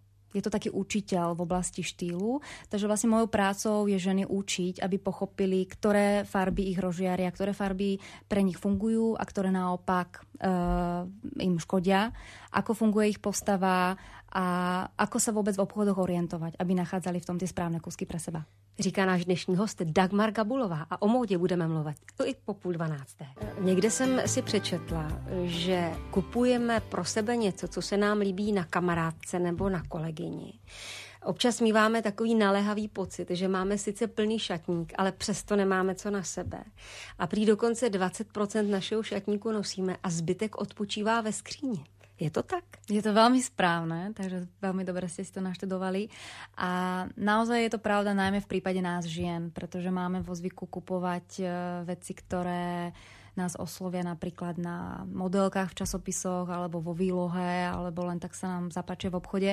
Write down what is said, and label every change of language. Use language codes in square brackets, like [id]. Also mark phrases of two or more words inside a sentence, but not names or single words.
[sk] Je to taký učiteľ v oblasti štýlu, takže vlastne mojou prácou je ženy učiť, aby pochopili, ktoré farby ich rozžiaria, ktoré farby pre nich fungujú a ktoré naopak im škodia, ako funguje ich postava a ako sa vôbec v obchodoch orientovať, aby nachádzali v tom tie správne kusky pre seba. [cs] Říká náš dnešní host Dagmar Gabulová a o módě budeme mluvit i po 11:30. Někde jsem si přečetla, že kupujeme pro sebe něco, co se nám líbí na kamarádce nebo na kolegyni. Občas míváme takový naléhavý pocit, že máme sice plný šatník, ale přesto nemáme co na sebe. A prý dokonce 20% našeho šatníku nosíme a zbytek odpočívá ve skříni. Je to tak? [sk] Je to veľmi správne, takže veľmi dobre ste si to naštudovali. A naozaj je to pravda najmä v prípade nás žien, pretože máme vo zvyku kupovať veci, ktoré nás oslovia napríklad na modelkách v časopisoch alebo vo výlohe, alebo len tak sa nám zapáčia v obchode.